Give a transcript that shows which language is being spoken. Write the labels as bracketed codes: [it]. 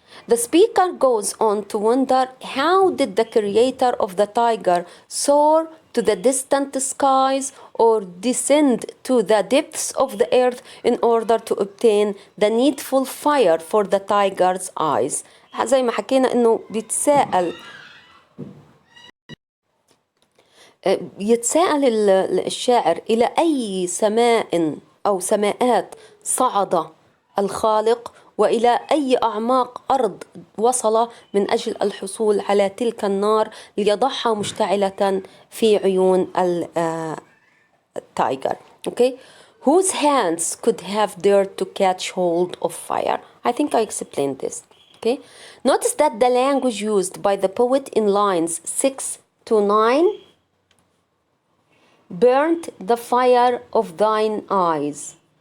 [en] The speaker goes on to wonder, how did the creator of the tiger soar to the distant skies or descend to the depths of the earth in order to obtain the needful fire for the tiger's eyes. [ar] زي ما حكينا انه يتساءل الشاعر إلى أي سماء أو سماءات صعد الخالق، وإلى أي أعماق أرض وصل من أجل الحصول على تلك النار ليضعها مشتعلة في عيون التايجر. [en] Okay, whose hands could have dared to catch hold of fire? I think I explained this. Okay, notice that the language used by the poet in lines 6 to 9, burnt the fire of thine eyes,